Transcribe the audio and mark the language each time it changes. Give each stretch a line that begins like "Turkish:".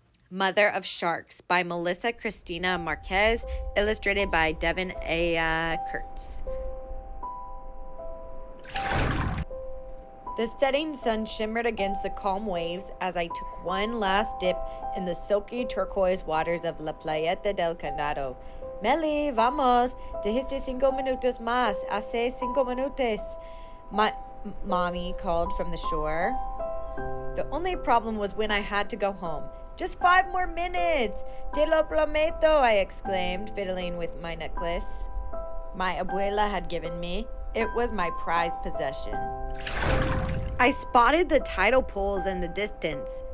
English: Mother of Sharks by Melissa Cristina Marquez, illustrated by Devin A. Kurtz. The setting sun shimmered against the calm waves as I took one last dip in the silky turquoise waters of La Playeta del Condado.
Spanish: Meli, vamos, dijiste 5 minutos más, hace 5 minutos.
English: Mommy called from the shore. The only problem was when I had to go home. Just 5 more minutes!
Spanish: Te lo prometo,
English: I exclaimed, fiddling with my necklace my abuela had given me. It was my prized possession. I spotted the tidal pools in the distance.